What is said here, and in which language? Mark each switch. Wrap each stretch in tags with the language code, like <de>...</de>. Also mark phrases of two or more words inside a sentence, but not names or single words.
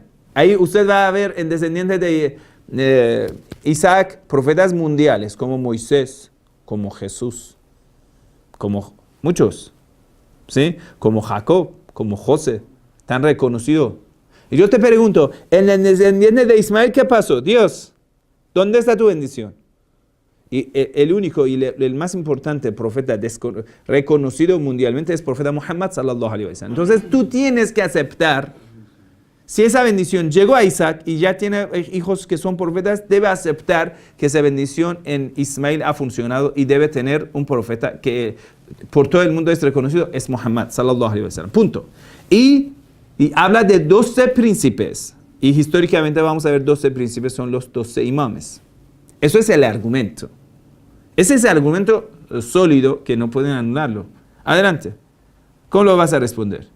<es>Ahí usted va a ver en descendientes de Isaac profetas mundiales como Moisés, como Jesús, como muchos, ¿sí? Como Jacob, como José, tan reconocido. Y yo te pregunto, en el descendiente de Ismael, ¿qué pasó? Dios, ¿dónde está tu bendición? Y el único y el más importante profeta reconocido mundialmente es el profeta Muhammad</es> <ar>صلى الله عليه وسلم.</ar> <es>Entonces tú tienes que aceptar, si esa bendición llegó a Isaac y ya tiene hijos que son profetas, debe aceptar que esa bendición en Ismael ha funcionado y debe tener un profeta que por todo el mundo es reconocido, es Muhammad</es> <ar>صلى الله عليه وسلم.</ar> <es>Punto. Y habla de 12 príncipes. Y históricamente vamos a ver 12 príncipes son los 12 imames. Eso es el argumento. Ese es el argumento sólido que no pueden anularlo. Adelante. ¿Cómo lo vas a responder?</es>